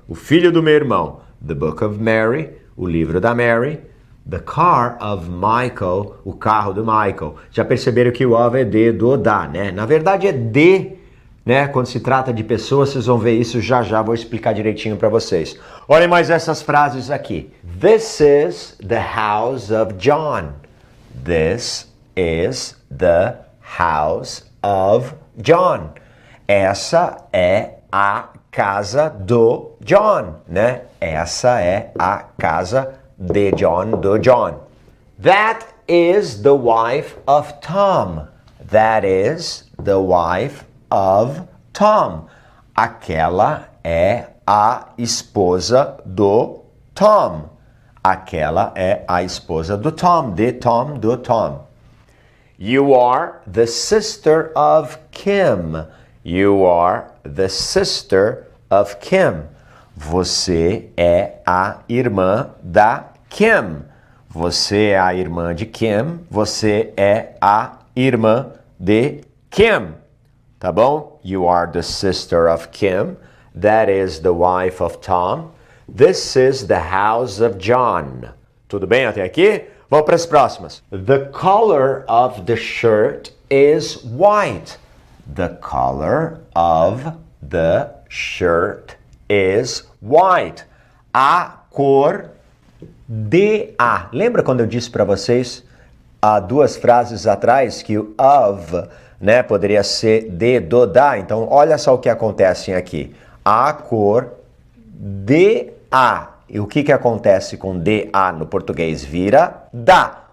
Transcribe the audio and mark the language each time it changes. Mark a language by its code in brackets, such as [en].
[pt] O filho do meu irmão. [en] The book of Mary. [pt] O livro da Mary. [en] The car of Michael. [pt] O carro do Michael. Já perceberam que o of é de, do, da, né? Na verdade é de, né? Quando se trata de pessoas, vocês vão ver isso já já. Vou explicar direitinho para vocês. Olhem mais essas frases aqui. [en] This is the house of John. This is the house of John. [pt] Essa é a casa do John, né? Essa é a casa de John, do John. [en] That is the wife of Tom. That is the wife of Tom. [pt] Aquela é a esposa do Tom. Aquela é a esposa do Tom, de Tom, do Tom. [en] You are the sister of Kim. You are the sister of Kim. [pt] Você é a irmã da Kim. Você é a irmã de Kim. Você é a irmã de Kim. Tá bom? [en] You are the sister of Kim. That is the wife of Tom. This is the house of John. [pt] Tudo bem até aqui? Vamos para as próximas. [en] The color of the shirt is white. The color of the shirt is white. [pt] A cor de a. Lembra quando eu disse para vocês há duas frases atrás que o of, né, poderia ser de, do, da? Então, olha só o que acontece aqui. A cor de a. E o que acontece com de a no português? Vira da.